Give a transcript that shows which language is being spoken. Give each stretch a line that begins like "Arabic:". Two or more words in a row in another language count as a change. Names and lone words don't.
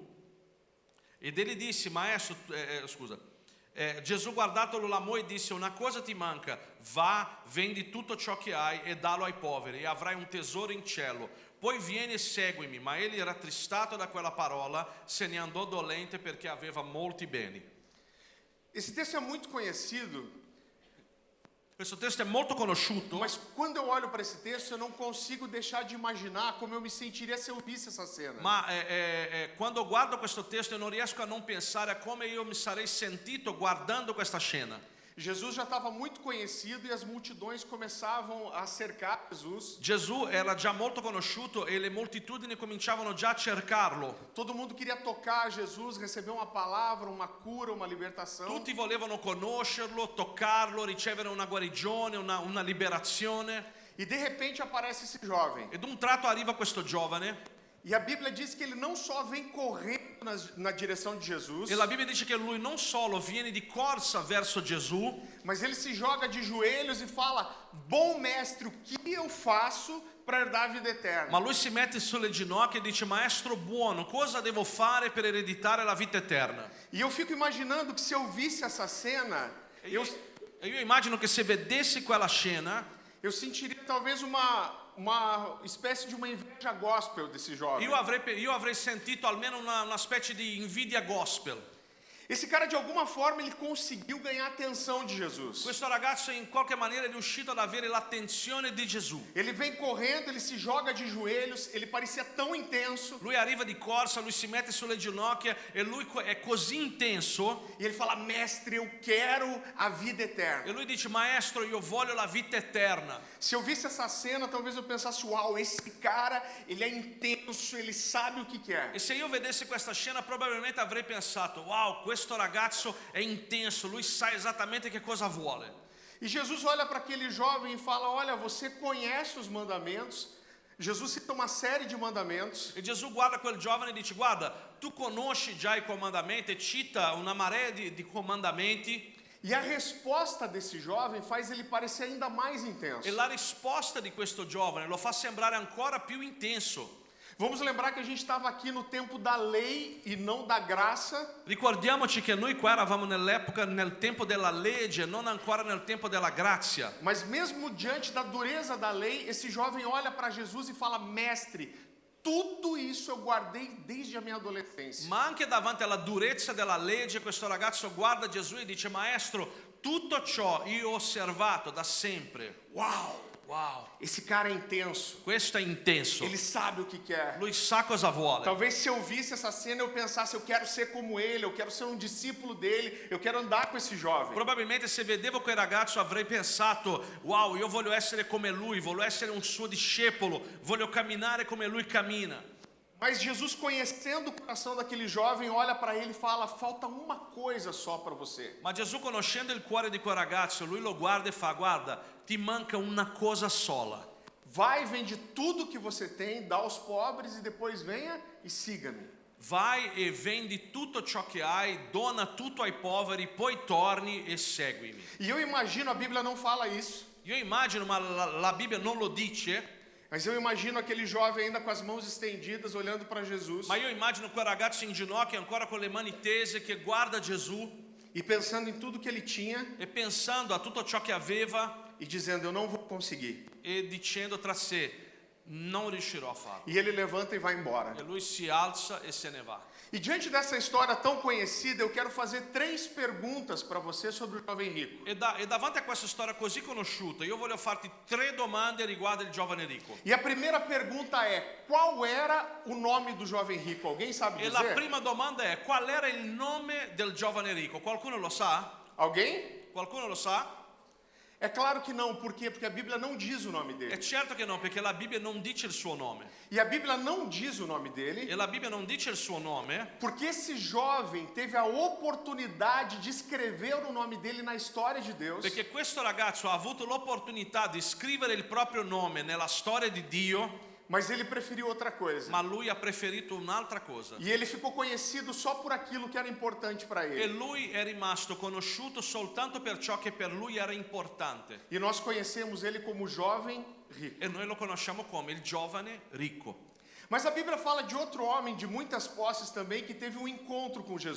Italian: Ed egli disse: Maestro, Gesù guardatolo l'amò e disse: una cosa ti manca, va, vendi tutto ciò che hai e dallo ai poveri e avrai un tesoro in cielo. Poi vieni e seguimi. Ma egli, rattristato da quella parola, se ne andò dolente perché aveva molti beni.
Portuguese: Esse texto é muito conhecido,
Italian: Questo testo è molto conosciuto,
Portuguese: mas quando eu olho para esse texto eu não consigo deixar de imaginar como eu me sentiria se eu visse essa cena.
Italian: ma quando guardo questo testo io non riesco a non pensare a come io mi sarei sentito guardando questa scena.
Portuguese: Jesus já estava muito conhecido e as multidões começavam a cercar Jesus.
Italian: Gesù era già molto conosciuto e le moltitudini cominciavano già a cercarlo.
Portuguese: Todo mundo queria tocar Jesus, receber uma palavra, uma cura, uma libertação.
Italian: Tutti volevano conoscerlo, toccarlo, ricevere una guarigione, una liberazione.
Portuguese: E de repente aparece esse jovem.
Italian: Ed un tratto arriva questo giovane.
Portuguese: E a Bíblia diz que ele não só vem correndo na direção de Jesus,
Italian: E la Bibbia dice che lui non solo viene di corsa verso Gesù,
Portuguese: mas ele se joga de joelhos e fala: bom mestre, o que eu faço para herdar a vida eterna?
Italian: ma lui si mette sulle ginocchia e dice: Maestro buono, cosa devo fare per ereditare la vita eterna?
Portuguese: E eu fico imaginando que se eu visse essa cena,
Italian: E io immagino che se vedessi quella scena,
Portuguese: eu sentiria talvez uma espécie de uma inveja gospel desse jovem.
Italian: io avrei sentito almeno una specie di invidia gospel.
Portuguese: Esse cara, de alguma forma, ele conseguiu ganhar a atenção de Jesus.
Italian: Questo ragazzo in qualche maniera è riuscito ad avere l'attenzione di Gesù.
Portuguese: Ele vem correndo, ele se joga de joelhos, ele parecia tão intenso.
Italian: Lui arriva di corsa, lui si mette sulle ginocchia e lui è così intenso.
Portuguese: E ele fala: mestre, eu quero a vida eterna.
Italian: E lui dice: Maestro, io voglio la vita eterna.
Portuguese: Se eu visse essa cena, talvez eu pensasse: uau, esse cara, ele é intenso, ele sabe o que quer.
Italian: E se io vedessi questa scena probabilmente avrei pensato: wow, questo ragazzo è intenso, lui sa esattamente che cosa vuole.
Portuguese: E Jesus olha para aquele jovem e fala: olha, você conhece os mandamentos. Jesus cita uma série de mandamentos.
Italian: E Gesù guarda quel giovane e dice: guarda, tu conosci già i comandamenti, e cita una marea di comandamenti.
Portuguese: E a resposta desse jovem faz ele parecer ainda mais intenso.
Italian: E la risposta di questo giovane lo fa sembrare ancora più intenso.
Portuguese: Vamos lembrar que a gente estava aqui no tempo da lei e não da graça.
Italian: Ricordiamoci che noi qua eravamo nell'epoca, nel tempo della legge, non ancora nel tempo della grazia.
Portuguese: Mas mesmo diante da dureza da lei, esse jovem olha para Jesus e fala: mestre, tudo isso eu guardei desde a minha adolescência.
Italian: Ma anche davanti alla durezza della legge, questo ragazzo guarda Gesù e dice: Maestro, tutto ciò io ho osservato da sempre.
Portuguese: Uau!
Italian: Wow,
Portuguese: Esse cara é intenso.
Italian: questo è intenso.
Portuguese: Ele sabe o que quer.
Italian: Lui sa cosa vuole.
Portuguese: Talvez se eu visse essa cena eu pensasse: eu quero ser como ele, eu quero ser um discípulo dele, eu quero andar com esse jovem.
Italian: Probabilmente se vedevo quel ragazzo avrei pensato: wow, io voglio essere come lui, voglio essere un suo discepolo, voglio camminare come lui cammina.
Portuguese: Mas Jesus, conhecendo o coração daquele jovem, olha para ele e fala: falta uma coisa só para você.
Italian: Ma Gesù, conoscendo il cuore di quel ragazzo, lui lo guarda e fa: guarda, ti manca una cosa sola.
Portuguese: Vai, vende tudo que você tem, dá aos pobres e depois venha e siga-me.
Italian: vai e vendi tutto ciò che hai, dona tutto ai poveri, poi torni e seguimi.
Portuguese: E eu imagino, a Bíblia não fala isso,
Italian: Io immagino, ma la Bibbia non lo dice,
Portuguese: mas eu imagino aquele jovem ainda com as mãos estendidas, olhando para Jesus
Italian: ma io immagino quel ragazzo in ginocchio ancora con le mani tese che guarda Gesù
Portuguese: e pensando em tudo que ele tinha
Italian: e pensando a tutto ciò che aveva
Portuguese: e dizendo: eu não vou conseguir.
Italian: e dicendo tra sé, non riuscirò a farlo.
Portuguese: E ele levanta e vai embora.
Italian: E lui si alza e se ne va.
Portuguese: E diante dessa história tão conhecida, eu quero fazer 3 perguntas para você sobre o jovem rico.
Italian: E davanti a questa storia così conosciuta, io voglio farti 3 domande riguardo il giovane ricco.
Portuguese: E a primeira pergunta é: qual era o nome do jovem rico? Alguém sabe
Italian: E la
Portuguese: dizer?
Italian: prima domanda è: qual era il nome del giovane ricco? Qualcuno lo sa?
Portuguese: Alguém?
Italian: Qualcuno lo sa?
Portuguese: É claro que não, por quê? Porque a Bíblia não diz o nome
Italian: È
Portuguese: dele.
Italian: certo che no, perché la Bibbia non dice il suo nome.
Portuguese: E a Bíblia não diz o nome dele,
Italian: E la Bibbia non dice il suo nome
Portuguese: porque esse jovem teve a oportunidade de escrever o nome dele na história de Deus.
Italian: perché questo ragazzo ha avuto l'opportunità di scrivere il proprio nome nella storia di Dio,
Portuguese: Mas ele preferiu outra coisa.
Italian: ma lui ha preferito un'altra cosa.
Portuguese: E ele ficou conhecido só por aquilo que era importante para
Italian: E
Portuguese: ele.
Italian: lui è rimasto conosciuto soltanto per ciò che per lui era importante.
Portuguese: E nós conhecemos ele como jovem rico.
Italian: E noi lo conosciamo come il giovane ricco.
Portuguese: Mas a Bíblia fala de outro homem de muitas posses também que teve um encontro com Jesus.